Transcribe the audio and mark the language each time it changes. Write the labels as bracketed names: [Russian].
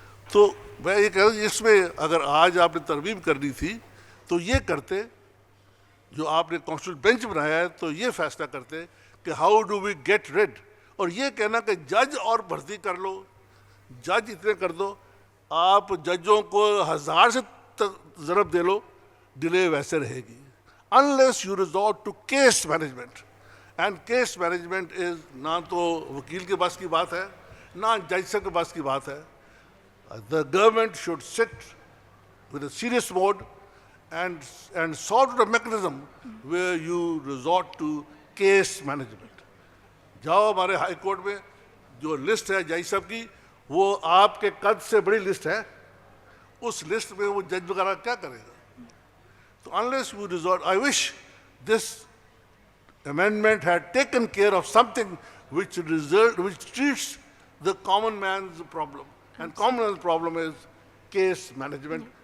[Urdu] تو میں یہ کہہ رہا ہوں اس میں اگر آج آپ نے ترمیم کرنی تھی تو یہ کرتے، جو آپ نے کانسٹیٹیوشن بینچ بنایا ہے تو یہ فیصلہ کرتے کہ [English] How do we get rid. [Urdu] اور یہ کہنا کہ جج اور بھرتی کر لو، جج اتنے کر دو، آپ ججوں کو 1000 سے ضرب دے لو، ڈیلے ویسے رہے گی. [English] unless you resort to case management. And case management is [Urdu] نہ تو وکیل کے بس کی بات ہے نہ جج صاحب کے بس کی بات ہے. [English] The government should sit with a serious mode and sort out a mechanism where you resort to case management. [Urdu] جاؤ ہمارے ہائی کورٹ میں جو لسٹ ہے جج صاحب کی وہ آپ کے قد سے بڑی لسٹ ہے، اس لسٹ میں وہ جج وغیرہ کیا کرے گا. [English] تو unless we resort, I wish this amendment had taken care of something which treats the common man's problem. And common man's problem is case management.